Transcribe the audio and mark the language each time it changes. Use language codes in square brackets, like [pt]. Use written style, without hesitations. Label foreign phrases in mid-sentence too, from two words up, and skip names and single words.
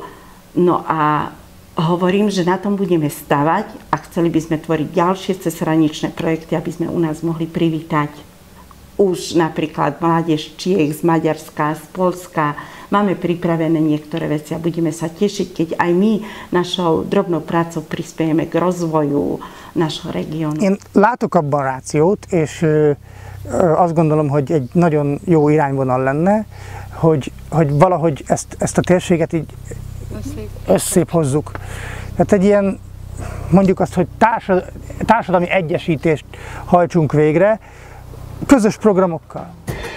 [sk] No a hovorím, že na tom budeme stavať a chceli by sme tvoriť ďalšie cezhraničné projekty, aby sme u nás mohli privítať už napríklad mládež Čiech z Maďarska, z Poľska. Máme pripravené niektoré veci a budeme sa tešiť, keď aj my našou drobnou prácou prispiejeme k rozvoju našho regiónu. [hu] Én látok abban rációt, és azt gondolom, hogy egy nagyon jó irányvonal lenne, hogy valahogy ezt a térséget így összép hozzuk. Tehát egy ilyen, mondjuk azt, hogy társadalmi egyesítést hajtsunk végre, közös programokkal.